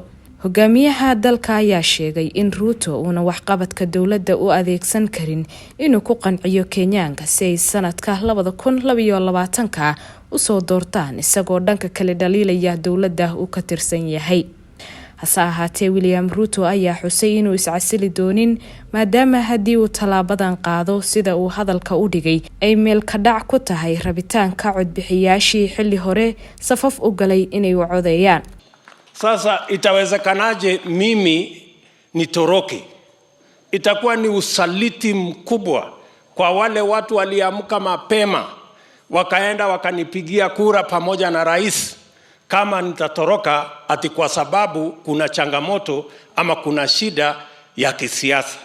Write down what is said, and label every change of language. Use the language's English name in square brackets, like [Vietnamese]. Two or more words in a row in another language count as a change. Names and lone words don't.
[Somali] Hogaamiyaha dalka ayaa sheegay in Ruto uuna waxqabadka dawladda u adeegsan karin inuu ku qanciyo Kenyaanka si ay sanadka 2022 u soo doortaan isagoo dhanka kale dhaliilaya dawladda uu ka tirsan yahay. hase ahaatee William Ruto ayaa xusay inuu iscasili doonin maadaama haddii uu talaabadan qaado sida uu hadalka u dhigay ay meel ka dhac ku tahay rabitaanka codbixiyaashii xilli hore safaf u galay inay u codeeyaan. [Swahili] Sasa itawezekanaje mimi nitoroke? Itakuwa ni usaliti mkubwa kwa wale watu waliamka mapema wakaenda wakanipigia kura pamoja na rais, kama nitatoroka ati kwa sababu kuna changamoto ama kuna shida ya kisiasa.